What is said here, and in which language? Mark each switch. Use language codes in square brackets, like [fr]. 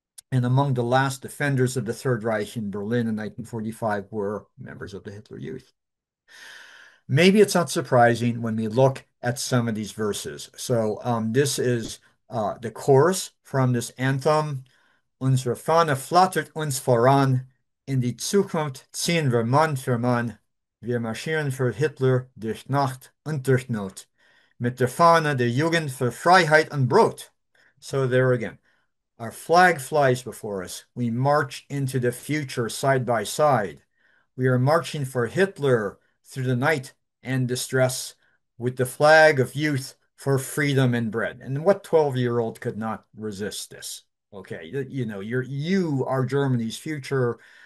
[en] And among the last defenders of the Third Reich in Berlin in 1945 were members of the Hitler Youth. Maybe it's not surprising when we look at some of these verses. So this is the chorus from this anthem. [de] Unsere Fahne flattert uns voran. In die Zukunft ziehen wir Mann für Mann. Wir marschieren für Hitler durch Nacht und durch Not. Mit der Fahne der Jugend für Freiheit und Brot. [en] So there again. Our flag flies before us. We march into the future side by side. We are marching for Hitler through the night and distress with the flag of youth for freedom and bread. And what 12-year-old could not resist this? Okay, you are Germany's future.